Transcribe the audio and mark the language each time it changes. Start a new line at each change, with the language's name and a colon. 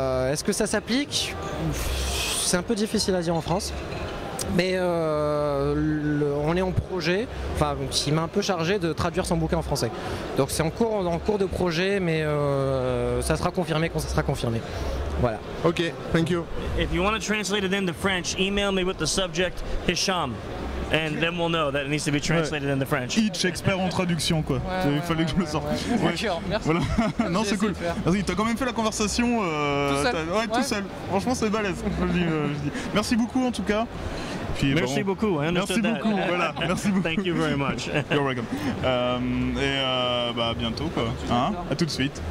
French: Est-ce que ça s'applique? C'est un peu difficile à dire en France, mais on est en projet, il m'a un peu chargé de traduire son bouquin en français. Donc c'est en cours de projet, mais ça sera confirmé quand ça sera confirmé. Voilà.
English: Ok, thank you. If you want to translate it into French, email me with the subject Hicham. And then we'll know that it needs to be translated into French.
French: Hitch, expert en traduction quoi. Il fallait que je le sorte. D'accord, merci. Voilà. Non, c'est cool. Vas-y, t'as quand même fait la conversation tout seul. Franchement, c'est balèze. Je dis. Merci beaucoup en tout cas. Puis, merci beaucoup. Merci beaucoup. Voilà. Merci beaucoup.
English: Thank you very much. You're welcome.
French: À bientôt quoi. Hein, à tout de suite.